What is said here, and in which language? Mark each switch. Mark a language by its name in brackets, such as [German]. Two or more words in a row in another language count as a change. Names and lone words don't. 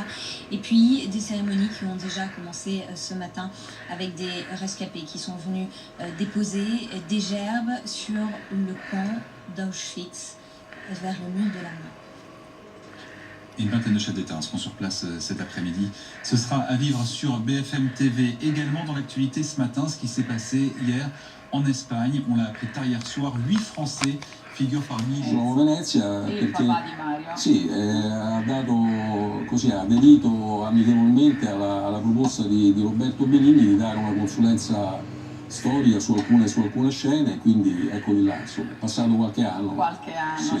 [French] Et puis des cérémonies qui ont déjà commencé ce matin avec des rescapés qui sont venus déposer des gerbes sur le camp d'Auschwitz vers le mur de la mort. Une vingtaine de chefs d'État seront sur place cet après-midi. Ce sera à vivre sur BFM TV. Également dans l'actualité ce matin, ce qui s'est passé hier en Espagne. On l'a appris tard hier soir. 8 Français figurent parmi... [Italian] Venezia perché sì, ha dato così, ha aderito amichevolmente alla proposta di Roberto Benigni di dare una consulenza storica su alcune scene, quindi eccoli là, insomma, è passato qualche anno. Qualche anno,